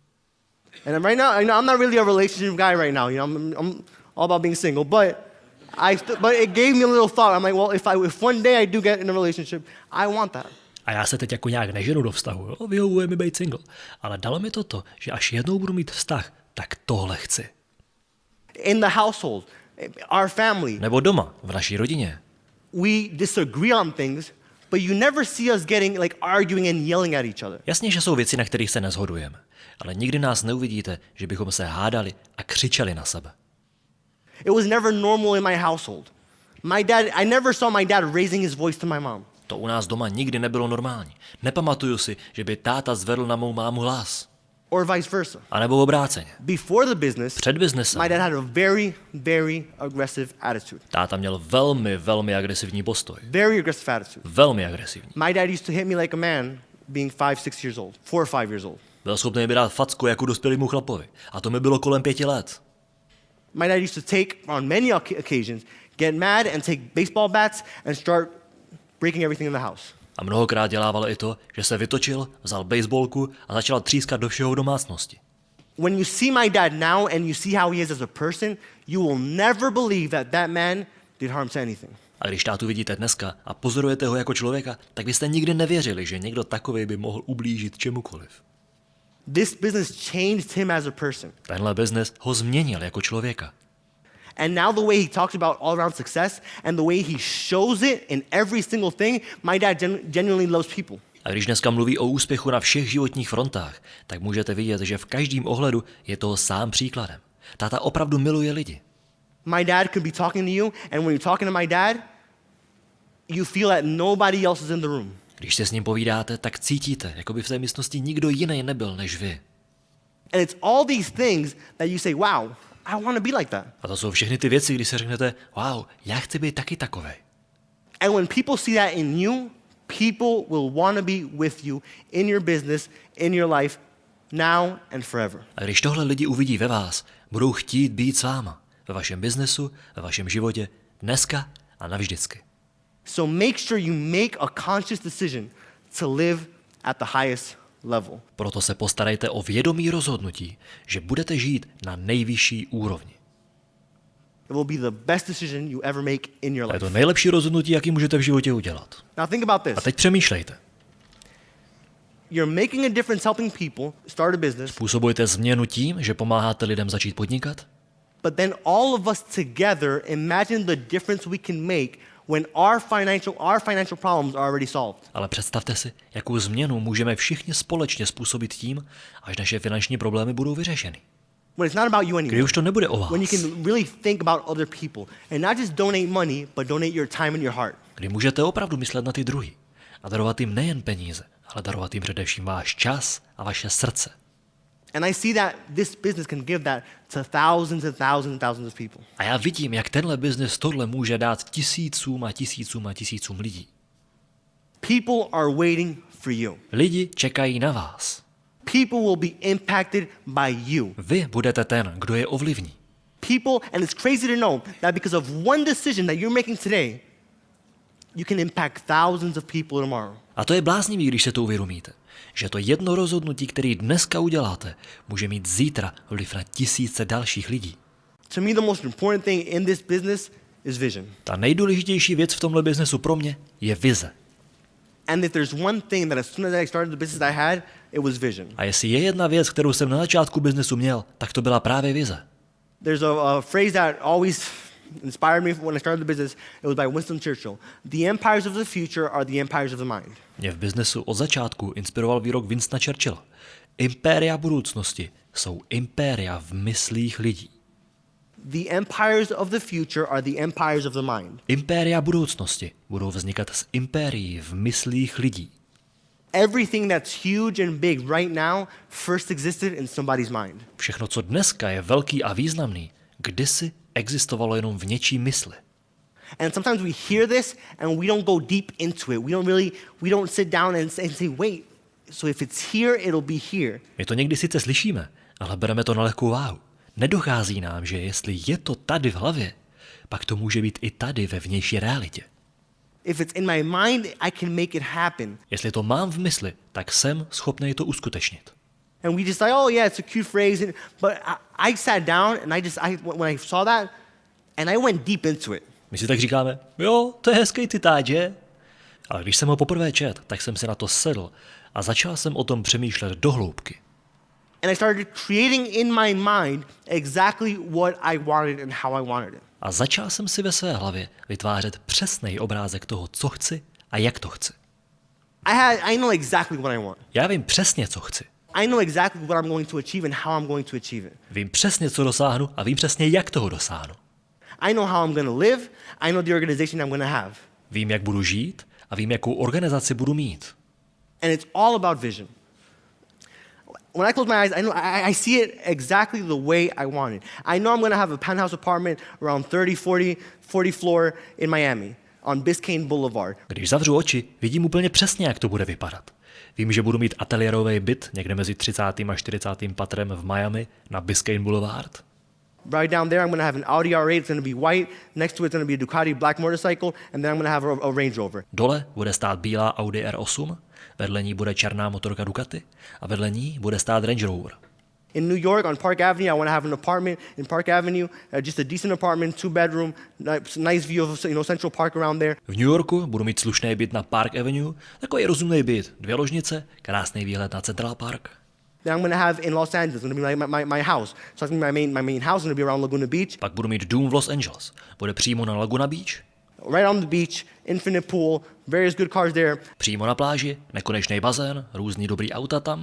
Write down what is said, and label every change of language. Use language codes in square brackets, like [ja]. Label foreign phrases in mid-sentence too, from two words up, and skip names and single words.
[en] And right now, I'm not really a relationship guy right now, I'm all about being single, but it gave me a little thought. I'm like, well, if one day I do get in a relationship, I want that. [cs] A já se teď jako nějak neženu do vztahu, jo? Vyhovuje mi být single. Ale dalo mi to, že až jednou budu mít vztah, tak tohle chci. [en] In the household, our family, [cs] Nebo doma, v naší rodině. [en] we disagree on things, but you never see us getting like arguing and yelling at each other. [cs] Jasně, že jsou věci, na kterých se neshodujeme. Ale nikdy nás neuvidíte, že bychom se hádali a křičeli na sebe. [en] It was never normal in my household. I never saw my dad raising his voice to my mom. [cs] To u nás doma nikdy nebylo normální. Nepamatuju si, že by táta zvedl na mou mámu hlas. [en] Or vice versa. [cs] A nebo obráceně. [en] Before the business, [cs] Před biznesem [en] my dad had a very, very aggressive attitude. [cs] táta měl velmi, velmi agresivní postoj. [en] Very aggressive attitude. [cs] Velmi agresivní. [en] My dad used to hit me like a man being 5-6 years old, 4 or 5 years old. [cs] Byl schopný mi dát facku jako dospělému chlapovi. A to mi bylo kolem 5 let. [en] My dad used to take, on many occasions, get mad and take baseball bats and start breaking everything in the house. [cs] A mnohokrát dělával i to, že se vytočil, vzal baseballku a začal třískat do všeho v domácnosti. [en] When you see my dad now and you see how he is as a person, you will never believe that man did harm to anything. [cs] A když tátu vidíte dneska a pozorujete ho jako člověka, tak byste nikdy nevěřili, že někdo takový by mohl ublížit čemukoliv. [en] This business changed him as a person. [cs] Tenhle biznes ho změnil jako člověka. [en] And now the way he talks about all-around success and the way he shows it in every single thing, my dad genuinely loves people. [cs] A když dneska mluví o úspěchu na všech životních frontách, tak můžete vidět, že v každém ohledu je toho sám příkladem. Táta opravdu miluje lidi. [en] My dad could be talking to you, and when you're talking to my dad, you feel that nobody else is in the room. [cs] Když se s ním povídáte, tak cítíte, jako by v té místnosti nikdo jiný nebyl než vy. [en] And it's all these things that you say, wow, I want to be like that. [cs] A to jsou všechny ty věci, kdy si řeknete, wow, já chci být taky takovej. [en] And when people see that in you, people will want to be with you in your business, in your life, now and forever. [cs] A když tohle lidi uvidí ve vás, budou chtít být s váma. Ve vašem biznesu, ve vašem životě, dneska a navždycky. [en] So make sure you make a conscious decision to live at the highest level. [cs] Proto se postarejte o vědomý rozhodnutí, že budete žít na nejvyšší úrovni. [en] It will be the best decision you ever make in your [cs] A je [en] life. [cs] to nejlepší rozhodnutí, jaký můžete v životě udělat. [en] Now think about this. [cs] A teď přemýšlejte. [en] You're making a difference helping people start a business, [cs] Působujete změnu tím, že pomáháte lidem začít podnikat? [en] but then all of us together imagine the difference we can make when our financial problems are already solved. [cs] Ale představte si, jakou změnu můžeme všichni společně způsobit tím, až naše finanční problémy budou vyřešeny. [en] When it's not about you [cs] Kdy [en] anymore. [cs] už to nebude o vás. [en] When you can really think about other people and not just donate money, but donate your time and your heart. [cs] Kdy můžete opravdu myslet na ty druhý a darovat jim nejen peníze, ale darovat jim především váš čas a vaše srdce. [en] And I see that this business can give that to thousands and thousands and thousands of people. [cs] A já vidím, jak tenhle biznes tohle může dát tisícům a tisícům a tisícům lidí. [en] People are waiting for you. [cs] Lidi čekají na vás. [en] People will be impacted by you. [cs] Vy budete ten, kdo je ovlivní. [en] People, and it's crazy to know that because of one decision that you're making today, you can impact thousands of people tomorrow. [cs] A to je bláznivý, když se to uvědomíte, že to jedno rozhodnutí, který dneska uděláte, může mít zítra vliv na tisíce dalších lidí. [en] To me, the most important thing in this business is vision. [cs] Ta nejdůležitější věc v tomhle biznesu pro mě je vize. [en] And if there's one thing that as soon as I started the business I had, it was vision. [cs] A jestli je jedna věc, kterou jsem na začátku biznesu měl, tak to byla právě vize. [en] There's a phrase that always inspired me when I started the business. It was by Winston Churchill. The empires of the future are the empires of the mind. [cs] Mě v biznesu od začátku inspiroval výrok Winstona Churchilla. Impéria budoucnosti jsou impéria v myslích lidí. [en] The empires of the future are the empires of the mind. [cs] Impéria budoucnosti budou vznikat z impérií v myslích lidí. [en] Everything that's huge and big right now first existed in somebody's mind. [cs] Všechno, co dneska je velký a významný, kdysi existovalo jenom v něčí mysli. [en] And sometimes we hear this and we don't go deep into it. We don't sit down and say, wait, so if it's here, it'll be here. [cs] My to někdy sice slyšíme, ale bereme to na lehkou váhu. Nedochází nám, že jestli je to tady v hlavě, pak to může být i tady ve vnější realitě. [en] If it's in my mind, I can make it happen. [cs] Jestli to mám v mysli, tak jsem schopný to uskutečnit. [en] And we just like, oh yeah, it's a cute phrase. But I sat down and when I saw that, and I went deep into it. [cs] My si tak říkáme, jo, to je hezký citát, že? Ale když jsem ho poprvé čet, tak jsem si na to sedl a začal jsem o tom přemýšlet do hloubky. [en] And I started creating in my mind exactly what I wanted and how I wanted it. [cs] A začal jsem si ve své hlavě vytvářet přesný obrázek toho, co chci a jak to chci. [en] I know exactly what I want. [cs] Já vím přesně, co chci. [en] I know exactly what I'm going to achieve and how I'm going to achieve it. [cs] Vím přesně, co dosáhnu a vím přesně, jak toho dosáhnu. [en] I know how I'm going to live. I know the organization I'm going to have. [cs] Vím, jak budu žít a vím, jakou organizaci budu mít. [en] And it's all about vision. When I close my eyes, I know I see it exactly the way I want it. I know I'm going to have a penthouse apartment around 40 floor in Miami on Biscayne Boulevard. [cs] Když zavřu oči, vidím úplně přesně, jak to bude vypadat. Vím, že budu mít ateliérový byt někde mezi 30. a 40. patrem v Miami na Biscayne Boulevard. [en] Right down there, I'm going to have an Audi R8. It's going to be white. Next to it's going to be a Ducati black motorcycle. And then I'm going to have a Range Rover. [cs] Dole bude stát bílá Audi R8, vedle ní bude černá motorka Ducati a vedle ní bude stát Range Rover. [en] In New York, on Park Avenue, I want to have an apartment in Park Avenue, just a decent apartment, 2-bedroom, nice view of Central Park around there. [cs] V New Yorku budu mít slušný byt na Park Avenue, takový rozumný byt, 2 ložnice, krásný výhled na Central Park. [en] Then I'm going to have in Los Angeles, it's going to be my house. So it's going to be my main house, it's going to be around Laguna Beach. [cs] Pak budu mít dům v Los Angeles, bude přímo na Laguna Beach. [en] Right on the beach, infinite pool, various good cars there. [cs] Přímo na pláži, nekonečný bazén, různý dobrý auta tam.